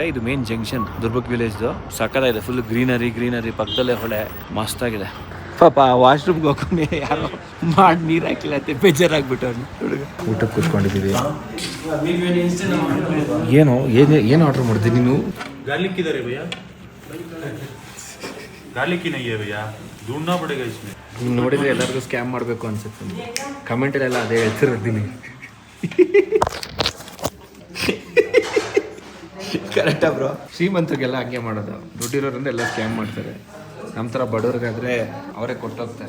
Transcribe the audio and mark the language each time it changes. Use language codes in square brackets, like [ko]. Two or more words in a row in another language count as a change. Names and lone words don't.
[kn] ಇದು [en] main junction [kn] ದುರ್ಬುಗ್ ವಿಲೇಜ್ದು. ಸಕ್ಕತ್ತಾಗಿದೆ, [en] full greenery [kn] ಪಕ್ಕದಲ್ಲೇ ಹೊಳೆ, ಮಸ್ತಾಗಿದೆ. ಪಾಪ ವಾಶ್ರೂಮ್ಗೆ ಹೋಗ್ಕೊಂಡು ಯಾರೋ ಮಾಡಿ ನೀರು ಹಾಕಿಲ್ಲ ಅಂತ ಬೇಜಾರಾಗ್ಬಿಟ್ಟು ಅವ್ನು ಹುಡುಗ. ಊಟಕ್ಕೆ ಕೂತ್ಕೊಂಡಿದ್ದೀವಿ. ಏನು ಆರ್ಡರ್ ಮಾಡಿದೆ ನೀನು? [hi] गार्लिक किधर है भैया? गार्लिक ही नहीं है भैया, ढूंढना पड़ेगा इसमें. [kn] ನೀನು ನೋಡಿದ್ರೆ ಎಲ್ಲರಿಗೂ ಸ್ಕ್ಯಾಮ್ ಮಾಡಬೇಕು ಅನ್ಸುತ್ತೆ. ಕಮೆಂಟಲ್ಲೆಲ್ಲ ಅದೇ ಹೇಳ್ತಿರೋದಿನಿ. ಕರೆಕ್ಟಾ ಬ್ರೋ? ಶ್ರೀಮಂತರಿಗೆಲ್ಲ ಹಂಗೆ ಮಾಡೋದು. ದುಡ್ಡಿರೋರಿಂದ ಎಲ್ಲ ಸ್ಕ್ಯಾಮ್ ಮಾಡ್ತಾರೆ. ನಮ್ಮ ಥರ ಬಡವ್ರಿಗಾದ್ರೆ ಅವರೇ ಕೊಟ್ಟೋಗ್ತಾರೆ.